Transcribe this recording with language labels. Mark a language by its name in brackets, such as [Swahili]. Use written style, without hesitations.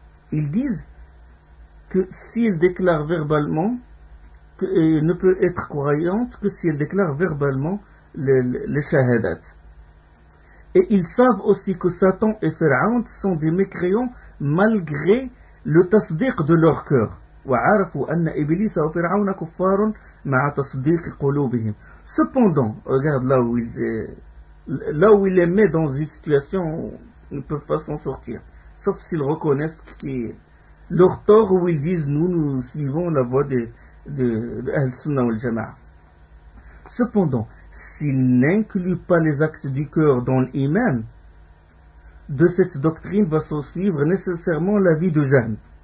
[French] Ils disent que s'il déclare verbalement, ne peut être croyante que s'il déclare verbalement les Shahadat. Et ils savent aussi que Satan et Pharaon sont des mécréants malgré le tasdiq de leur cœur. [Arabic] وعرفوا أن إبليس وفرعون كفار مع تصديق قلوبهم. [French] Cependant, regarde là où il les met dans une situation où ils ne peuvent pas s'en sortir, sauf s'ils reconnaissent leur tort où ils disent nous suivons la voie de Ahl-Sunnah wal-Jama'a. Cependant, s'ils n'incluent pas les actes du cœur dans l'imam, de cette doctrine va s'en suivre nécessairement la vie de Jahm.